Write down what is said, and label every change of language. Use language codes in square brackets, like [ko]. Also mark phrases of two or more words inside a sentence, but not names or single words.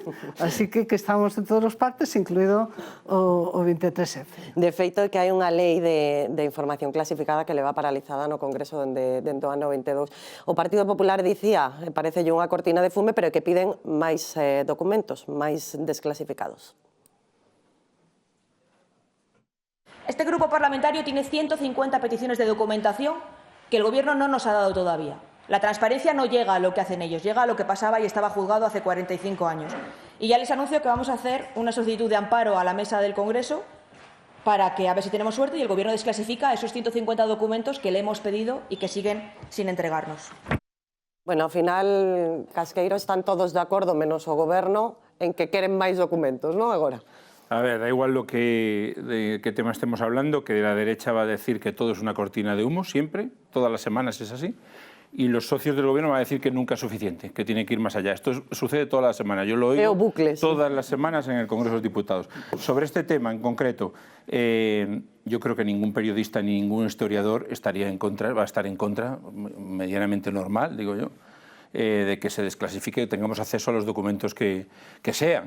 [gl] Así que estamos en todas as partes, incluído o 23F. De feito, que hai unha lei de información clasificada que leva paralizada no Congreso dende o ano 22. O Partido Popular dicía, parecelle unha cortina de fume, pero que piden máis documentos, máis desclasificados. [es] Este grupo parlamentario tiene 150 peticiones de documentación que el Gobierno no nos ha dado todavía. La transparencia no llega a lo que hacen ellos, llega a lo que pasaba y estaba juzgado hace 45 años. Y ya les anuncio que vamos a hacer una solicitud de amparo a la mesa del Congreso para que, a ver si tenemos suerte, y el Gobierno desclasifica esos 150 documentos que le hemos pedido y que siguen sin entregarnos. [gl] Bueno, ao final, Casqueiro, están todos de acordo, menos o Goberno, en que queren máis documentos, non agora? [es] A ver, da igual de qué tema estemos hablando, que la derecha va a decir que todo es una cortina de humo, siempre, todas las semanas es así, y los socios del gobierno van a decir que nunca es suficiente, que tiene que ir más allá. Esto sucede todas las semanas, yo lo oigo todas las semanas en el Congreso de los Diputados. Sobre este tema en concreto, yo creo que ningún periodista ni ningún historiador estaría en contra, va a estar en contra, medianamente normal, digo yo, de que se desclasifique, tengamos acceso a los documentos que sean.